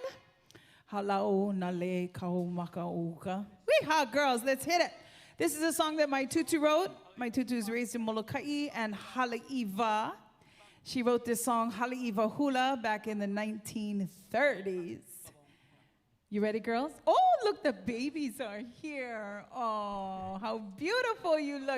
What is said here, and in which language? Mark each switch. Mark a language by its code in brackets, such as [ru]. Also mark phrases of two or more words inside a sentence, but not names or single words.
[en] Halau na le kaumaka uka. Weehaw, girls, let's hit it. This is a song that my tutu wrote. My tutu is raised in Molokai and Haleiwa. She wrote this song, Haleiwa Hula, back in the 1930s. You ready, girls? Oh, look, the babies are here. Oh, how beautiful you look.